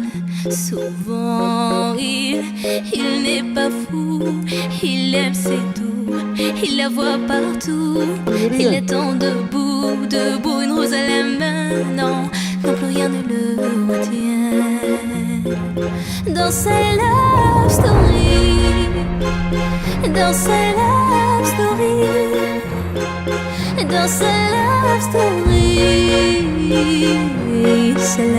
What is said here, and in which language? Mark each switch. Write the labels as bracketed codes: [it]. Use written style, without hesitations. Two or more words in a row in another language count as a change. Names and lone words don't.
[fr] Souvent il n'est pas fou, il aime c'est tout, il la voit partout. Il attend debout, debout, une rose à la main. Non, non plus rien ne le retient. Dans sa [en] love story, [fr] dans sa [en] love story, [fr] dans sa [en] love story, [fr] sa love